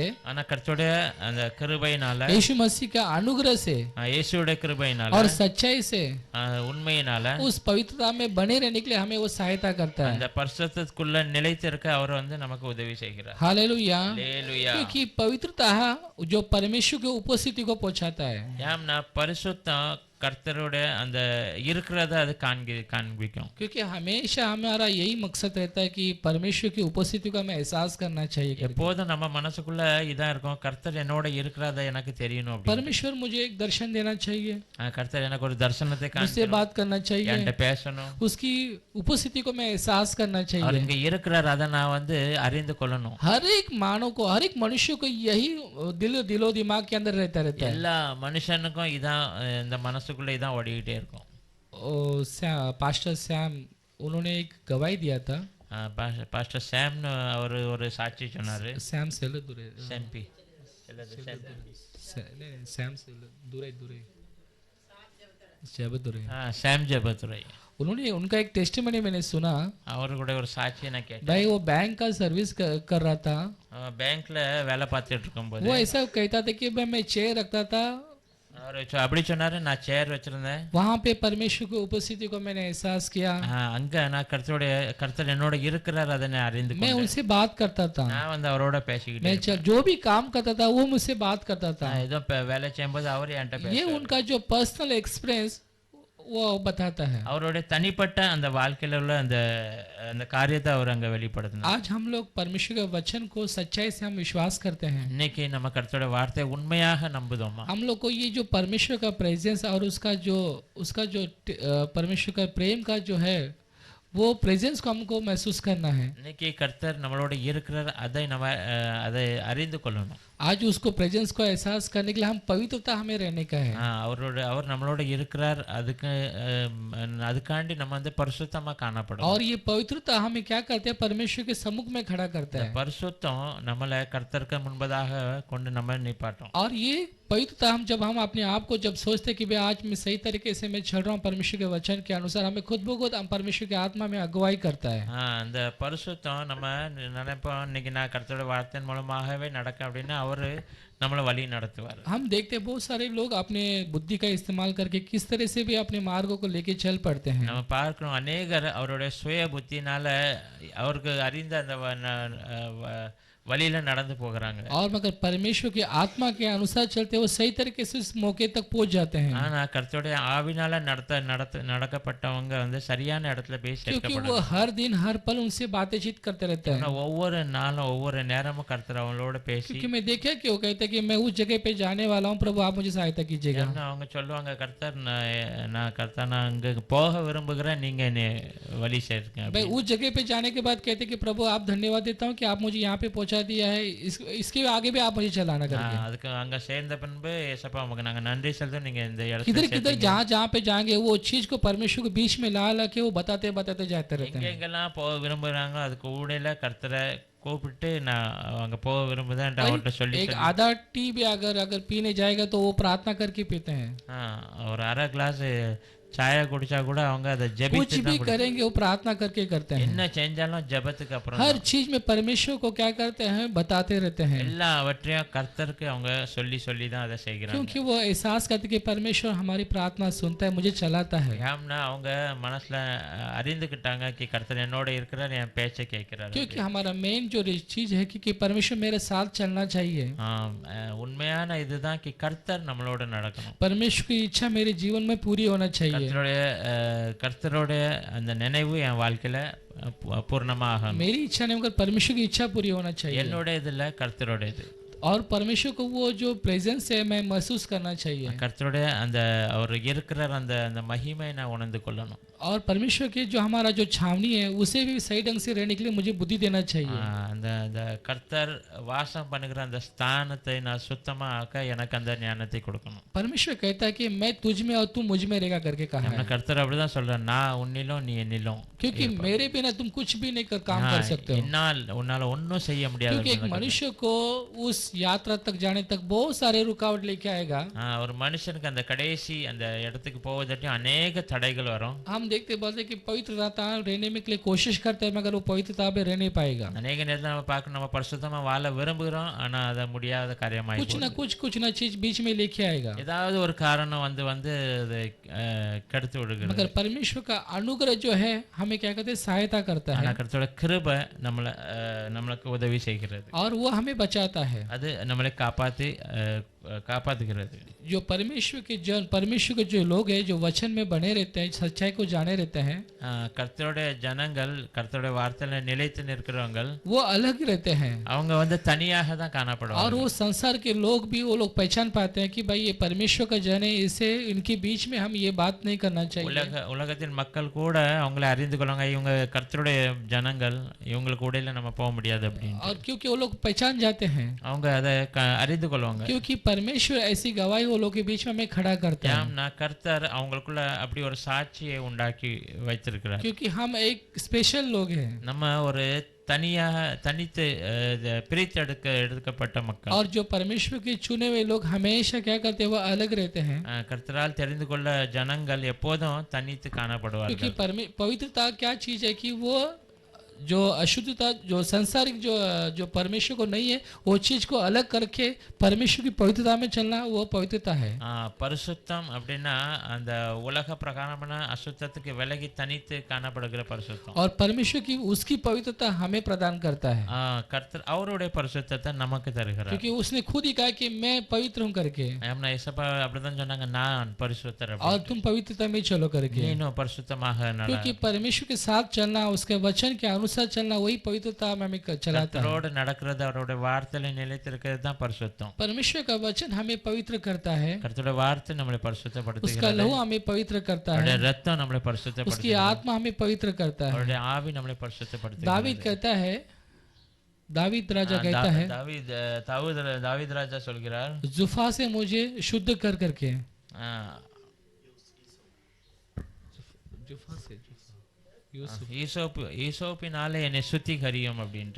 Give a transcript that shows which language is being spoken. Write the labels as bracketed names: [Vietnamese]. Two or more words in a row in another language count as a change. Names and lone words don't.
[Tamil] ஆனா கர்த்தருடைய அந்த கிருபையினால, [Hindi] यीशु मसीह का अनुग्रह से [Tamil] இயேசுவுடைய கிருபையினால [Hindi] और सच्चाई से [Tamil] உண்மையினால [Hindi] उस पवित्रता में बने रहने के लिए हमें वो सहायता करता है। [Tamil] அந்த பரிசுத்தத்துக்குள்ள நிலைத்திருக்க அவர் வந்து நமக்கு உதவி செய்கிறார். [Hindi] हालेलुया, [Tamil] அல்லேலூயா. [Hindi] क्योंकि पवित्रता जो परमेश्वर की उपस्थिति को पहुंचाता है। [Tamil] ஏம்னா பரிசுத்தம் கர்த்தருடைய அந்த இருக்கிறத அது காண்பிக்கும். [Hindi] क्योंकि हमेशा हमारा यही मकसद रहता है कि परमेश्वर की उपस्थिति को हमें एहसास करना चाहिए करके। [Tamil] எப்போதும் நம்ம மனசுக்குள்ள இதா இருக்கும், கர்த்தர் என்னோட இருக்கிறத எனக்கு தெரியணும் அப்படி. [Hindi] परमेश्वर मुझे एक दर्शन देना चाहिए, [Tamil] கர்த்தர் எனக்கு ஒரு தரிசனத்தை [Hindi] उससे [Tamil] காண்பிக்கணும், [Hindi] बात करना चाहिए, [Tamil] என்கிட்ட பேசணும், [Hindi] उसकी उपस्थिति को मैं एहसास करना [Tamil] அவர் [Hindi] चाहिए। [Tamil] இங்க இருக்கிறார் அதை நான் வந்து அறிந்து கொள்ளணும். [Hindi] हर एक मानव को, हर एक मनुष्य को यही दिलो दिमाग के अंदर रहता है। [Tamil] எல்லா மனுஷனுக்கும் இதான் இந்த மனசுக்குள்ள இதான் ஓடிக்கிட்டே இருக்கும். [Hindi] पास्टर सैम उन्होंने एक गवाही दिया था। [Tamil] பாஸ்டர் சாம் அவர் ஒரு சாட்சி சொன்னாரு. [Hindi] सैम से दूरे, [Tamil] செம்பி [Hindi] सैम से दूरे दूरे जबदुरे, [Tamil] சாம் ஜெபத்துரை. [Hindi] उन्होंने उनका एक टेस्टिमनी मैंने सुना। [Tamil] அவரு கூட ஒரு சாட்சியை நான் கேட்டேன். [Hindi] भाई वो बैंक का सर्विस कर रहा था, [Tamil] பேங்க்ல வேலை பார்த்துட்டு இருக்கும்போது [Hindi] वो ऐसा कहता था कि मैं चेयर रखता था, [Tamil] அவர் அப்படி சொன்னாரு, நான் சேர் வச்சிருந்தேன், [Hindi] वहाँ पे परमेश्वर की उपस्थिति को मैंने एहसास किया, [Tamil] அங்க நான் கர்த்தர் என்னோட இருக்கிறார் அதை நான் அறிந்து [Hindi] मैं [Tamil] கொண்டேன். [Hindi] उनसे बात करता था, [Tamil] நான் வந்து அவரோட பேசிக்கிட்டே [Hindi] मैं जो भी काम करता था वो मुझसे बात करता था। [Tamil] நான் ஏதோ வேலை செய்யும்போது அவர் என்கிட்ட [Hindi] ये [Tamil] பேசுவாரு. [Hindi] उनका जो [English] personal experience [Hindi] वो बताता है। [Tamil] அவருடைய தனிப்பட்ட அந்த வாழ்க்கையில உள்ள அந்த அந்த காரியத்தை அவர் அங்க வெளிப்படுத்தினார். [Hindi] आज हम लोग परमेश्वर के वचन को सच्चाई से हम विश्वास करते हैं। [Tamil] இன்னைக்கு நம்ம கர்த்தரோட வார்த்தை உண்மையாக நம்புதோமா? [Hindi] हम लोग को ये जो परमेश्वर का प्रेजेंस और उसका जो परमेश्वर का प्रेम का जो है वो प्रेजेंस को हमको महसूस करना है। [Tamil] இன்னைக்கு கர்த்தர் நம்மளோட இருக்கிறார் அதை நம்ம அதை அறிந்து கொள்ளணும். [Hindi] आज उसको प्रेजेंस को एहसास करने के लिए हम पवित्रता हमें रहने का है। [Tamil] அவர் நம்மளோட இருக்கிறார், அதுக்காண்டி நம்ம வந்து பரிசுத்தமா காணப்படும். [Hindi] और ये पवित्रता हमें क्या करते हैं, परमेश्वर के सम्मुख में खड़ा करता है। [Tamil] பரிசுத்தம் நம்மளை கர்த்தருக்கு முன்பதாக கொண்டு நம்ம நிப்பாட்டும். [Hindi] और ये पवित्रता हम अपने आप को जब सोचते हैं कि भाई आज मैं सही तरीके से मैं चल रहा हूँ परमेश्वर के वचन के अनुसार, हमें खुद ब खुद हम परमेश्वर की आत्मा में अगुवाई करता है। [Tamil] அந்த பரிசுத்தம் நம்ம நினைப்போம் இன்னைக்கு நான் கர்த்தரோட வார்த்தையின் மூலமாகவே நடக்க அப்படின்னா அவரு நம்மளை வழி நடத்துவார். [Hindi] हम देखते हैं बहुत सारे लोग अपने बुद्धि का इस्तेमाल करके किस तरह से भी अपने मार्गों को लेके चल पड़ते हैं। [Tamil] நம்ம பார்க்கிறோம் அநேகர் அவருடைய சுய புத்தினால அவருக்கு அறிந்த அந்த வழியில நடந்து போகிறாங்க. [Hindi] और मगर परमेश्वर की आत्मा के अनुसार चलते वो सही तरीके से उस मौके तक पहुंच जाते हैं। [Tamil] ஆனா கர்த்தருடைய ஆவினால நடக்கப்பட்டவங்க வந்து சரியான இடத்துல போய் [Hindi] क्योंकि [Tamil] சேர்க்கப்படுறாங்க. [Hindi] वो हर दिन हर पल उनसे बातचीत करते रहते हैं। [Tamil] ஒவ்வொரு நாளும் ஒவ்வொரு நேரமும் கர்த்தர் அவங்களோட பேசி, [Hindi] क्योंकि मैं देखा कि वो कहते हैं कि मैं उस जगह पे जाने वाला हूँ, प्रभु आप मुझे सहायता कीजिएगा। [Tamil] அவங்க சொல்லுவாங்க கர்த்தர் நான் அங்க போக விரும்புகிறேன், நீங்க என்னை வழி சேர்க்க. [Hindi] भाई उस जगह पे जाने के बाद कहते हैं कि प्रभु आप धन्यवाद देता हूँ कि आप मुझे यहाँ पे पहुँचा पहुंचा दिया है, इसके आगे भी आप मुझे चलाना करके। [Tamil] அதுக்கு அங்க சேர்ந்த பின்பு ஏசப்பா உமக்கு நாங்க நன்றி செலுத்தும், நீங்க இந்த இடத்துல [Hindi] किधर किधर [Tamil] சேர்த்தீங்க. [Hindi] जहाँ जहाँ पे जाएंगे वो चीज को परमेश्वर के बीच में ला ला के वो बताते बताते जाते रहते हैं। [Tamil] எங்கெங்கெல்லாம் போக விரும்புறாங்களோ அதுக்கு ஊடையில கர்த்தரை கூப்பிட்டு நான் அங்க போக விரும்புதேன் அவர்கிட்ட சொல்லி [Hindi] एक आधा टी भी अगर अगर पीने जाएगा तो वो प्रार्थना करके पीते हैं। [Tamil] ஒரு அரை கிளாஸ் சாய குடிச்சா கூட அவங்க அதை [Hindi] कुछ [Tamil] ஜெபிச்சு [Hindi] भी [Tamil] தான் [Hindi] करेंगे वो प्रार्थना करके करते हैं। [Tamil] என்ன செஞ்சாலும் ஜெபத்துக்கு அப்புறம் [Hindi] हर चीज में परमेश्वर को क्या करते हैं, बताते रहते हैं, [Tamil] எல்லாவற்றையும் கர்த்தருக்கு அவங்க சொல்லி சொல்லி தான் அதை செய்கிறாங்க. [Hindi] क्योंकि वो एहसास करते कि परमेश्वर हमारी प्रार्थना सुनता है, मुझे चलाता है। [Tamil] ஏம்னா அவங்க மனசுல அறிந்துக்கிட்டாங்க कि கர்த்தர் என்னோட இருக்கிறார், என் பேச்சை கேட்கிறார். [Hindi] क्योंकि हमारा मेन जो चीज है कि परमेश्वर मेरे साथ चलना चाहिए। [Tamil] உண்மையான இதுதான் कि கர்த்தர் நம்மளோட நடக்கணும். [Hindi] परमेश्वर की इच्छा मेरे जीवन में पूरी होना चाहिए। [Tamil] கர்த்தரோட அந்த நினைவு என் வாழ்க்கையில பூர்ணமாக [Hindi] मेरी इच्छा नहीं मगर परमेश्वर की इच्छा पूरी होना चाहिए। [Tamil] என்னோட இதுல கர்த்தரோட இது [Hindi] और परमेश्वर को वो जो प्रेजेंस है मैं महसूस करना चाहिए। [Tamil] கர்த்தரோட அந்த அவர் இருக்கிற அந்த அந்த மகிமை நான் உணர்ந்து கொள்ளணும். [Hindi] और परमेश्वर के जो हमारा जो छावनी है उसे भी सही ढंग से रहने के लिए मुझे बुद्धि देना चाहिए। [Tamil] அந்த அந்த கர்த்தர் வாசம் பண்ணுகிற அந்த ஸ்தானத்தை நான் சுத்தமா ஆக்க எனக்கு அந்த ஞானத்தை கொடுக்கணும். [Hindi] परमेश्वर कहता है कि मैं तुझ में और तू मुझ में रहेगा करके कहा है। [Tamil] கர்த்தர் அப்படிதான் சொல்றார், நான் உன்னிலும் நீ என்னிலும், [Hindi] क्योंकि मेरे बिना तुम कुछ भी नहीं काम कर सकते हो। [Tamil] என்னால் உன்னால ஒன்றும் செய்ய முடியாது. [Hindi] क्योंकि एक मनुष्य को उस यात्रा तक जाने तक बहुत सारे रुकावट लेके आएगा। [Tamil] ஒரு மனுஷனுக்கு அந்த கடைசி அந்த இடத்துக்கு போவதற்கு अनेक தடைகள் வரும். [Hindi] हम देखते बोलते कि पवित्रता रहने में के लिए कोशिश करते हैं मगर वो पवित्रता में रह नहीं पाएगा। [Tamil] अनेक நேரத்துல நம்ம பார்க்கணும், நம்ம பரிசுத்தமா வாழ விரும்புகிறோம், ஆனா அது முடியாத காரியமாய் [Hindi] कुछ ना चीज बीच में लेके आएगा। [Tamil] ஏதாவது ஒரு காரணம் வந்து வந்து அதை கெடுத்து விடுகிறது. [Hindi] मगर परमेश्वर का अनुग्रह जो है हमें क्या कहते हैं, सहायता करता है। [Tamil] கர்த்தரோட கிருபை நம்மளுக்கு உதவி செய்கிறது [Hindi] और वो हमें बचाता है, [Tamil] அது நம்மளை காப்பாத்துகிறது. [Hindi] जो परमेश्वर के जो लोग हैं जो वचन में बने रहते हैं, सच्चाई को जाने रहते हैं, [Tamil] கர்த்தரோட ஜனங்கள், கர்த்தரோட வார்த்தையில நிலைத்து நிற்கிறவங்க [Hindi] वो अलग रहते हैं। [Tamil] அவங்க வந்து தனியாக தான் காணப்படுவாங்க. [Hindi] और वो संसार के लोग भी वो लोग पहचान पाते हैं कि भाई ये परमेश्वर का जन है, इसे इनके बीच में हम ये बात नहीं करना चाहिए। [Tamil] உலகத்தின் மக்கள் கூட அவங்களை அறிந்து கொள்வாங்க, இவங்க கர்த்தருடைய ஜனங்கள், இவங்களுக்கு இடையில நம்ம போக முடியாது அப்படின்னு. [Hindi] और क्योंकि वो लोग पहचान जाते हैं, [Tamil] அவங்க அதை அறிந்து கொள்வாங்க. [Hindi] क्योंकि परमेश्वर ऐसी गवाही वो लोग के बीच में हमें खड़ा करता है। [Tamil] கர்த்தர் அவங்களுக்குள்ள அப்படி ஒரு சாட்சியை உண்டாக்கி வைத்திருக்கிறார். [Hindi] क्योंकि हम एक स्पेशल लोग हैं, [Tamil] நம்ம ஒரு தனித்து பிரித்தெடுக்கப்பட்ட மக்கள்। [Hindi] और जो परमेश्वर के चुने हुए लोग हमेशा क्या करते हैं, वो अलग रहते हैं। [Tamil] கர்த்தரால் தெரிந்து கொள்ள ஜனங்கள் எப்போதும் தனித்து காணப்படுவார்கள்। [Hindi] क्योंकि पवित्रता क्या चीज है कि वो जो अशुद्धता जो संसारिक जो परमेश्वर को नहीं है वो चीज को अलग करके परमेश्वर की पवित्रता में चलना, वो पवित्रता है। [Tamil] பரிசுத்தம் அப்படின்னா அந்த உலக பிரகாரமான அசுத்தத்துக்கு விலகி தனித்து காணப்படுகிற பரிசுத்தம்। [Hindi] और परमेश्वर की उसकी पवित्रता हमें प्रदान करता है। [Tamil] கர்த்தர் அவருடைய பரிசுத்தத்தை நமக்கு தருகிறார்। [Hindi] क्योंकि उसने खुद ही कहा कि मैं पवित्र हूं करके। [Tamil] हमने ஏசப்பா அப்படிதான் சொன்னாங்க, நான் பரிசுத்தர் [Hindi] और तुम पवित्रता में चलो करके। [Tamil] நீனும் பரிசுத்தமாக நட। [Hindi] क्योंकि परमेश्वर के साथ चलना, उसके वचन के अनुसार चलना, वही पवित्रता में हमें चलाता है। [Tamil] கர்த்தரோடு நடக்கிறது, அவருடைய வார்த்தையில நிலைத்திருக்கிறது தான் பரிசுத்தம்। [Hindi] परमेश्वर का वचन हमें पवित्र करता है, [Tamil] கர்த்தருடைய வார்த்தை நம்மை பரிசுத்தப்படுத்துகிறது। [Hindi] उसका लहू हमें पवित्र करता है, [Tamil] அவருடைய இரத்தம் நம்மை பரிசுத்தப்படுத்துகிறது। [Hindi] उसकी आत्मा हमें पवित्र करता है। [Tamil] அவருடைய ஆவி நம்மை பரிசுத்தப்படுத்துகிறது। [Hindi] दावीद कहता है, दावीद राजा कहता है, [Tamil] दावीद राजा சொல்கிறார், [Hindi] जुफा से मुझे शुद्ध कर करके। जुफा से [Tamil] ஈசோப்பினாலே என்னை சுத்திகரியும் அப்படின்ட்டு।